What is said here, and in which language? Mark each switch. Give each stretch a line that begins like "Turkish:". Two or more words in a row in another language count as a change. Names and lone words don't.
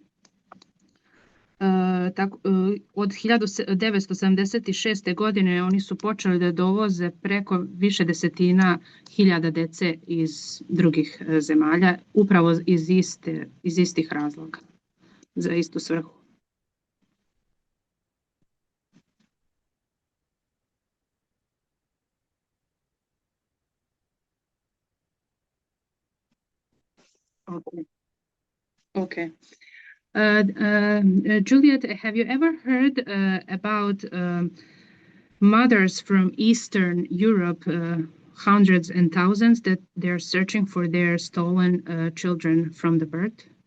Serbian: Od 1976. godine oni su počeli da dovoze preko više desetina hiljada dece iz drugih zemalja, upravo iz istih razloga, za istu svrhu.
English: Okay. Juliet, have you ever heard about mothers from Eastern Europe, hundreds and thousands, that they're searching for their stolen children from the birth?